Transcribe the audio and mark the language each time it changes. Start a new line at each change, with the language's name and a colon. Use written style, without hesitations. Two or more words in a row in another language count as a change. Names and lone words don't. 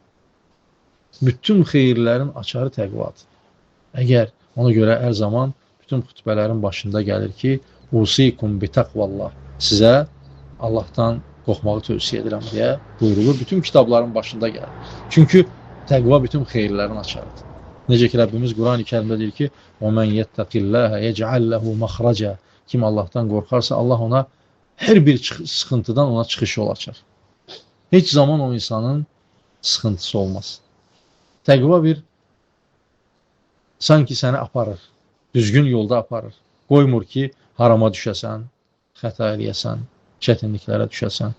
Azerbaijani: Bütün xeyirlərin açarı təqvadır. Əgər ona görə hər zaman bütün xütbələrin başında gəlir ki,
Arabic: أوصيكم بتقوى الله,
Azerbaijani: sizə Allahdan qorxmağı tövsiyə edirəm deyə buyurulur. Bütün kitabların başında gəlir. Çünki təqva bütün xeyirlərin açarıdır. Necə ki, Rəbbimiz Quran-ı Kərimdə deyir ki,
Arabic: وَمَنْ يَتَّقِ اللّٰهَ يَجْعَلْ لَهُ مَخْرَجًا.
Azerbaijani: Kim Allahdan qorxarsa, Allah ona hər bir sıxıntıdan ona çıxış yol açar. Heç zaman o insanın sıxıntısı olmaz. Təqva bir sanki səni aparır, düzgün yolda aparır. Qoymur ki, harama düşəsən, xəta eləyəsən, çətinliklərə düşəsən.